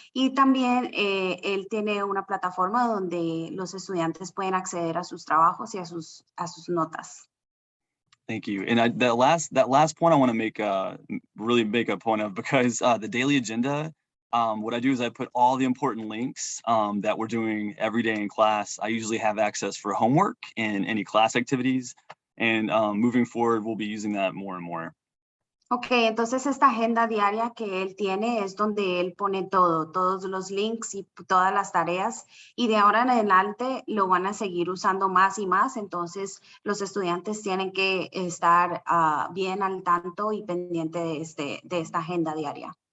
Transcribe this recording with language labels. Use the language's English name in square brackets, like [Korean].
[Spanish] Y también él tiene una plataforma donde los estudiantes pueden acceder a sus trabajos y a sus notas. [English] Thank you. And that last point I want to make really make a point of, because the daily agenda, what I do is I put all the important links that we're doing every day in class. I usually have access for homework and any class activities. And moving forward, we'll be using that more and more. [Spanish] Ok, entonces esta agenda diaria que él tiene es donde él pone todos los links y todas las tareas, y de ahora en adelante lo van a seguir usando más y más. Entonces los estudiantes tienen que estar bien al tanto y pendiente de esta agenda diaria.